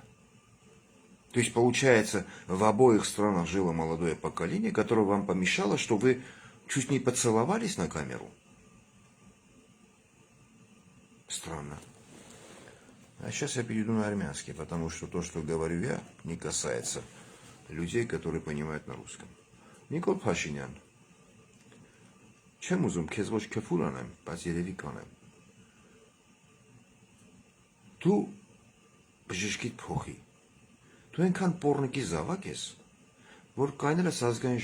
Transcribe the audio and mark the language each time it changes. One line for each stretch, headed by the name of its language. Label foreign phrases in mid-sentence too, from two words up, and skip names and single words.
Russian: То есть, получается, в обоих странах жило молодое поколение, которое вам помешало, что вы Чуть не поцеловались на камеру? Странно. А сейчас я перейду на армянский, потому что то, что говорю я, не касается людей, которые понимают на русском.
Armenian: Նիկոլ Փաշինյան, չեմ ուզում քեզ ոչ քֆուր անեմ, բայց երևի կանեմ։ Դու բժշկիդ փոխի։ Դու այնքան պոռնիկի զավակ ես, որ կայնել ես ազգային